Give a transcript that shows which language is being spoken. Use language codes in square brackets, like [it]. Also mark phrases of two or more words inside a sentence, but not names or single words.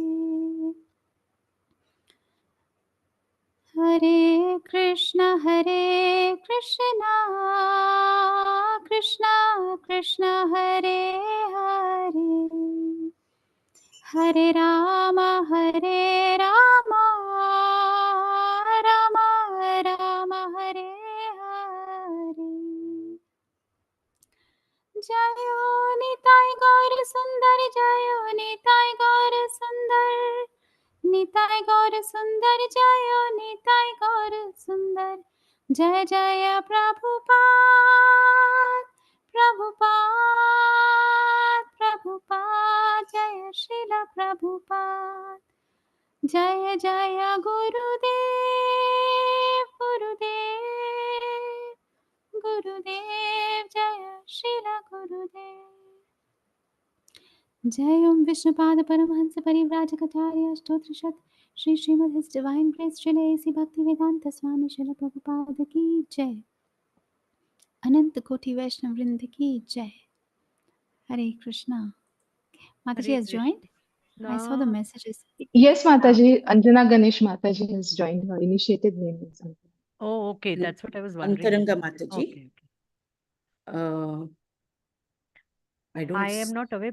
[sa] हरे कृष्णा कृष्णा कृष्णा हरे हरे। हरे राम राम राम हरे हरे। जयो निताय गौर सुंदर। जयो निताय गौर सुंदर। निताय गौर सुंदर। जयो निताय गौर सुंदर। [hi] जय जय प्रभुपाद प्रभुपाद प्रभुपाद। जय श्रील प्रभुपाद। जय जय गुरुदेव गुरुदेव गुरुदेव। जय श्रील गुरुदेव। जय [sa] ओम विष्णुपाद परमहंस परिव्राजकाचार्य अष्टोत्तरशत श्री श्रीमद् [en] His Divine Grace [hi] श्रील एसी भक्ति वेदांत स्वामी श्रील प्रभुपाद की जय। अनंत कोटि वैष्णव वृंद की जय। [sa] हरे कृष्णा। [en] Mataji has joined. I saw the messages. Yes, Mataji. Anjana Ganesh Mataji has joined. Her initiated name is Anjana. Oh, okay. That's what I was wondering. Antaranga Mataji. Okay. I don't. I am not aware.